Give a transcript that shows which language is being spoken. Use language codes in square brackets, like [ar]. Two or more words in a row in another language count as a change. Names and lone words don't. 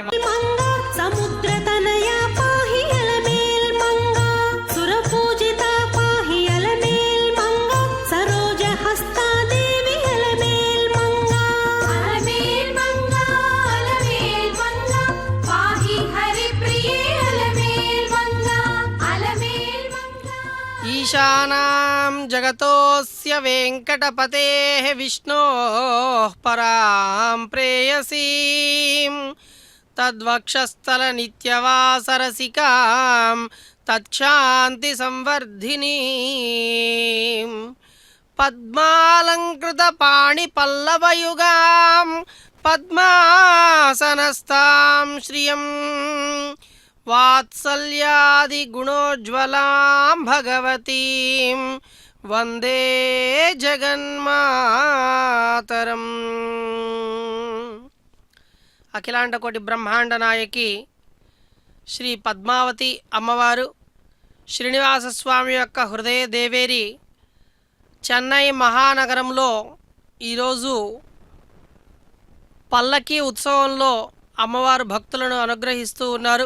[sa] समुद्र तनया पाहि अलमेल् मङ्गा सुरपूजित पाहि अलमेल् मङ्गा सरोज हस्ता देवि अलमेल् मङ्गा अलमेल् मङ्गा अलमेल् मङ्गा पाहि हरि प्रिये अलमेल् मङ्गा अलमेल् मङ्गा ईशानां जगतोऽस्य वेङ्कटपतेः विष्णोः परां प्रेयसीं तद्वक्षस्थलनित्यवासरसिकां तच्छान्तिसंवर्धिनीं पद्मालङ्कृतपाणिपल्लवयुगां पद्मासनस्तां श्रियम् वात्सल्यादिगुणोज्ज्वलां भगवतीं वन्दे [te] जगन्मातरम् అఖిలాండ కోటి బ్రహ్మాండ నాయకి శ్రీ పద్మావతి అమ్మవారు శ్రీనివాసస్వామి యొక్క హృదయ దేవేరి చెన్నై మహానగరంలో ఈరోజు పల్లకీ ఉత్సవంలో అమ్మవారు భక్తులను అనుగ్రహిస్తూ ఉన్నారు.